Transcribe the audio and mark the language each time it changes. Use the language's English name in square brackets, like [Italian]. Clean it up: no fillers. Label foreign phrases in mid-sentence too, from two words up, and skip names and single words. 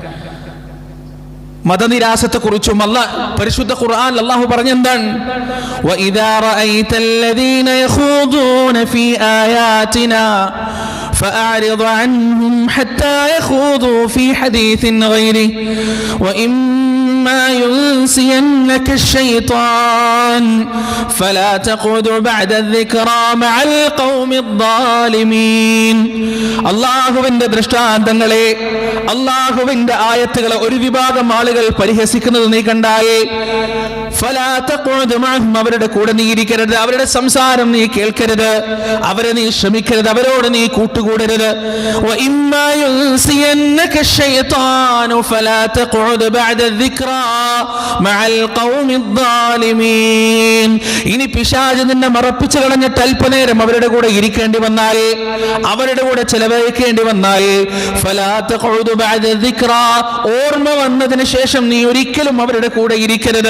[Malayalam] മതനിരാസത്തെക്കുറിച്ചും പരിശുദ്ധ ഖുർആൻ അല്ലാഹു പറഞ്ഞെന്താണ്? [Arabic] وإذا رأيت الذين يخوضون في آياتنا فأعرض عنهم حتى يخوضوا في حديث غيره وإما ينسينك الشيطان فلا تقعد بعد الذكرى مع القوم الظالمين. [Malayalam] അല്ലാഹുവിന്റെ ദൃഷ്ടാന്തങ്ങളെ, അല്ലാഹുവിന്റെ ആയത്തുകളെ ഒരു വിഭാഗം ആളുകൾ പരിഹസിക്കുന്നത് നീ കണ്ടായേ, [Arabic] فلا تقعد معهم, [Malayalam] അവരുടെ കൂടെ നീ ഇരിക്കരുത്, അവരുടെ സംസാരം നീ കേൾക്കരുത്, അവരെ നീ ശ്രമിക്കരുത്, അവരോട് നീ കൂട്ടുകൂടരുത്. [Arabic] وإما ينسينك الشيطان فلا تقعد بعد الذكرى مع القوم الظالمين. [Malayalam] ഇനി പിശാച് നിന്നെ മറപ്പിച്ചു കളഞ്ഞിട്ട് അല്പനേരം അവരുടെ കൂടെ ഇരിക്കേണ്ടി വന്നാൽ, അവരുടെ കൂടെ ചെലവഴിക്കേണ്ടി വന്നാൽ, [Arabic] فلا تقعد بعد الذكرى, [Malayalam] ഓർമ്മ വന്നതിന് ശേഷം നീ ഒരിക്കലും അവരുടെ കൂടെ ഇരിക്കരുത്.